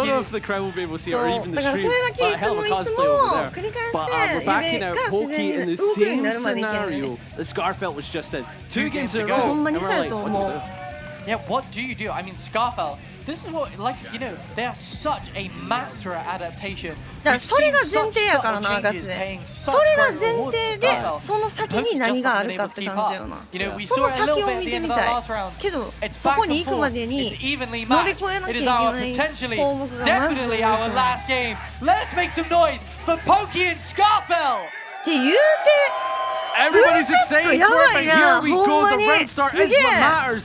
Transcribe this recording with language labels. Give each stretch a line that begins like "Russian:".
Japanese: そうだからそれだけいつも繰り返して指が自然に動くようになるまでいけないね。
English: Scarfell was just in 2 games in a row.
Japanese: ほんまにそうやと思う。
English: Yeah, what do you do? I mean, Scarfell, this is what, like, you know, they are such a master at adaptation.
Japanese: だからそれが前提やからな、ガチで。それが前提で、その先に何があるかって感じよな。その先を見てみたい。けど、そこに行くまでに乗り越えなきゃいけない項目がまずないと。
English: Let's make some noise for Pokey and Scarfell!
Japanese: って言うて、
English: Everybody's excited for it, but here we go. The red star is what matters.